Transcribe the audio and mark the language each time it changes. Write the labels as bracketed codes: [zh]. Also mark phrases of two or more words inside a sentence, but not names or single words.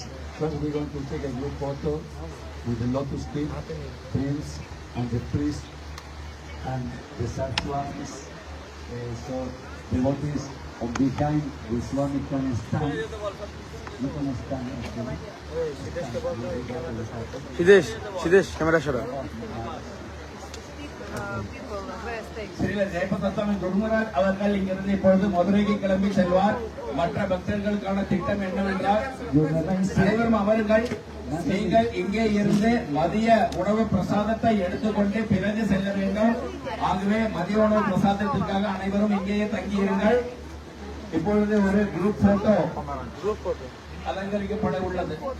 [en] First we're going to take a group photo with the lotus feet, prince and the priest and the Swamis. So devotees of behind the Swami can stand. You can stand. Sidesh, camera shot. [ta] ஸ்ரீலர் ஜெயபதத்தமி குருமராஜ் அவர்கள் இங்கிருந்து இப்பொழுது மதுரைக்கு கிளம்பி செல்வார். மற்ற பக்தர்களுக்கான திட்டம் என்னவென்றால், அனைவரும் அவர்கள் நீங்கள் இங்கே இருந்து மதிய உணவு பிரசாதத்தை எடுத்துக்கொண்டு பிறகு செல்ல வேண்டும். ஆகவே மதிய உணவு பிரசாதத்திற்காக அனைவரும் இங்கேயே தங்கியிருங்கள். இப்பொழுது ஒரு [en] group photo [ta] அலங்கரிக்கப்பட உள்ளது.